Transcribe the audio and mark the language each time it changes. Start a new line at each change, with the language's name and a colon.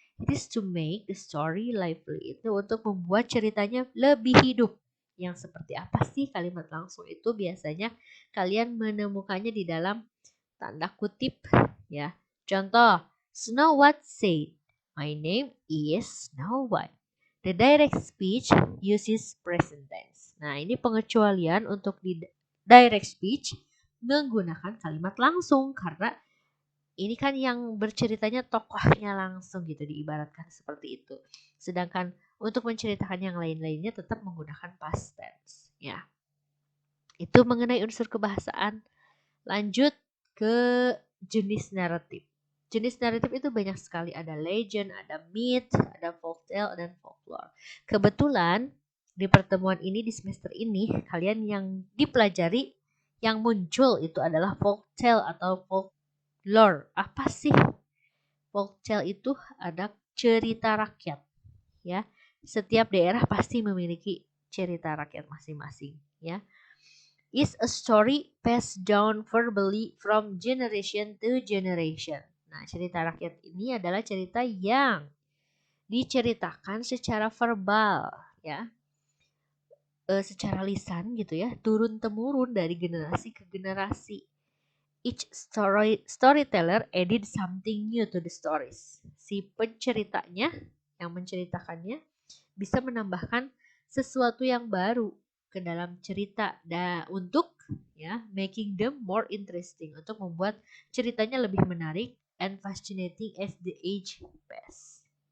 English: It is to make the story lively.
Indonesian: Itu untuk membuat ceritanya lebih hidup. Yang seperti apa sih kalimat langsung itu? Biasanya kalian menemukannya di dalam tanda kutip ya.
English: Contoh, Snow White said, "My name is Snow White." The direct speech uses present tense.
Indonesian: Nah, ini pengecualian untuk di direct speech menggunakan kalimat langsung karena ini kan yang berceritanya tokohnya langsung gitu, diibaratkan seperti itu. Sedangkan untuk menceritakan yang lain-lainnya tetap menggunakan past tense ya. Itu mengenai unsur kebahasaan. Lanjut ke jenis naratif. Jenis naratif itu banyak sekali, ada legend, ada myth, ada folktale dan folklore. Kebetulan di pertemuan ini di semester ini kalian yang dipelajari yang muncul itu adalah folktale atau folklore. Apa sih? Folktale itu ada cerita rakyat ya. Setiap daerah pasti memiliki cerita rakyat masing-masing ya.
English: Is a story passed down verbally from generation to generation.
Indonesian: Nah, cerita rakyat ini adalah cerita yang diceritakan secara verbal ya. Secara lisan gitu ya, turun temurun dari generasi ke generasi.
English: Each storyteller added something new to the stories.
Indonesian: Si penceritanya yang menceritakannya bisa menambahkan sesuatu yang baru ke dalam cerita untuk ya
English: making them more interesting,
Indonesian: untuk membuat ceritanya lebih menarik
English: and fascinating as the age pass.